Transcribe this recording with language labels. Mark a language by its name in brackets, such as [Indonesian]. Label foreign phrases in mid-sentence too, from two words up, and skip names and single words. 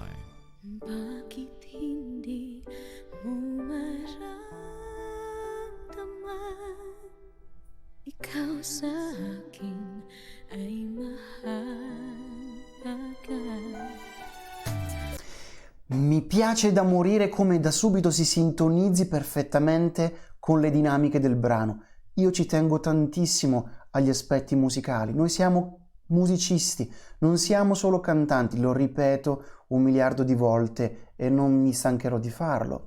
[Filipino] Bakit hindi mo maramdaman? Ikaw sa akin ay mahalaga. [Italian] Mi piace da morire come da subito si sintonizzi perfettamente con le dinamiche del brano. Io ci tengo tantissimo agli aspetti musicali. Noi siamo musicisti, non siamo solo cantanti, lo ripeto 1 miliardo di volte e non mi stancherò di farlo.